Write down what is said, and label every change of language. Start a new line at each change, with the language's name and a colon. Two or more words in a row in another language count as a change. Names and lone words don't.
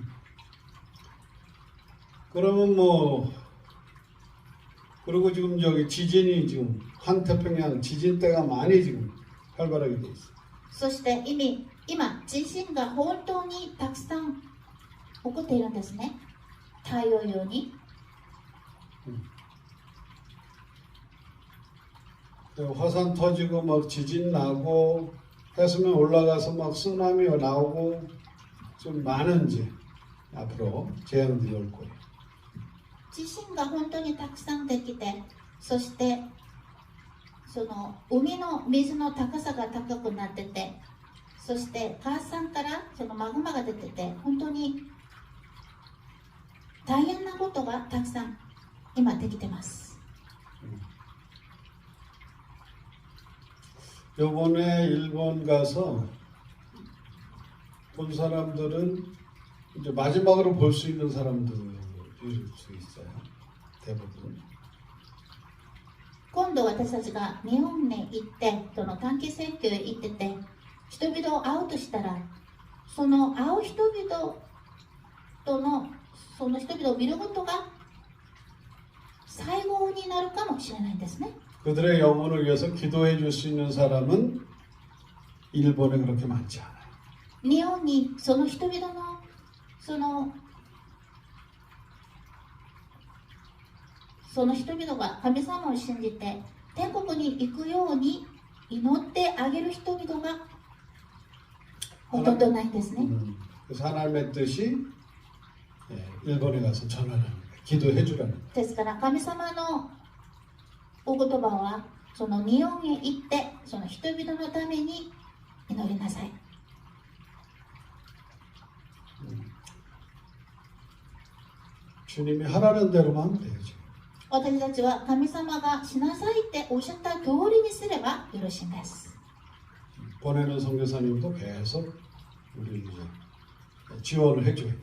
Korean: 그러면 뭐 그리고 지금 여기 지진이 지금 환태평양 지진대가 많이 지금 활발하게 돼 있어.
Japanese: そして今地震が本当にたくさん起こっているんですね。太陽ように。
Korean: 화산 터지고 막 지진 나고 해수면 올라가서 막 쓰나미 나오고 좀 많은 이제 앞으로 재앙들이 올 거예요.
Japanese: 地震が本当にたくさんできて、そしてその海の水の高さが高くなってて、そして火山からそのマグマが出てて、本当に大変なことがたくさん今できてます。
Korean: 요번에 일본 가서 본 사람들은 이제 마지막으로 볼 수 있는 사람들일 수 있어요. 대부분.
Japanese: 今度私たちが日本に行って、その短期選挙へ行ってて、人々を会うとしたら、その会う人々とのその人々を見ることが最後になるかもしれないんですね。
Korean: 그들의 영혼을 위해서 기도해 줄 수 있는 사람은 일본에 그렇게 많지 않아요.
Japanese: 日本にその人々のその人々が神様を信じて天国に行くように祈ってあげる人々がほとんどないんですね。
Korean: 그래서 하나님의 뜻이 일본에 가서 전하라는 거예요. 기도해 주라는 거예요.
Japanese: ですから神様のお言葉はその日本へ行ってその人々のために祈りなさい。
Korean: 주님이 하라는 대로만 하면 돼요. 지금.
Japanese: 私たちは神様がしなさいっておっしゃった通りにすればよろしいんです。
Korean: 보내는 선교사님도 계속 우리를 이제 지원을 해줘야 돼요.